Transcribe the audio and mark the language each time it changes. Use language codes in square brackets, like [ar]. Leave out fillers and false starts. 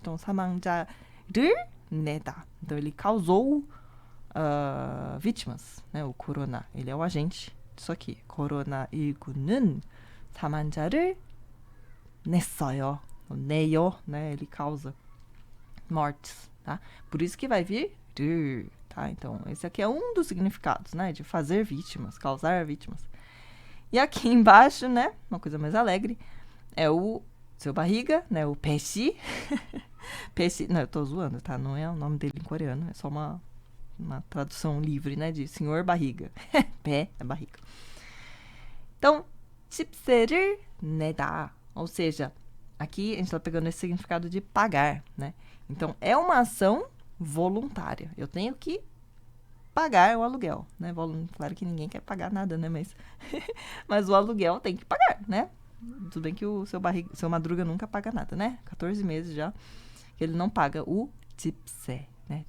[ko] Então, 사망자를 내다. [pt] Então, ele causou vítimas, né? O corona, ele é o agente disso aqui. [ko] 코로나19는 사망자를 냈어요. [pt] 내요, né? Ele causa mortes, tá? Por isso que vai vir tá? Então, esse aqui é um dos significados, né? De fazer vítimas, causar vítimas. E aqui embaixo, né? Uma coisa mais alegre, é o seu barriga, né? O peixe. Peixe, não, eu tô zoando, tá? Não é o nome dele em coreano, é só uma tradução livre, né? De senhor barriga. Pé é barriga. [ko] Então, 집세를 내다. [pt] Ou seja, aqui a gente tá pegando esse significado de pagar, né? Então, é uma ação voluntária. Eu tenho que pagar o aluguel, né? Claro que ninguém quer pagar nada, né? Mas o aluguel tem que pagar, né? Tudo bem que o seu madruga nunca paga nada, né? 14 meses já que ele não paga o 집세, né?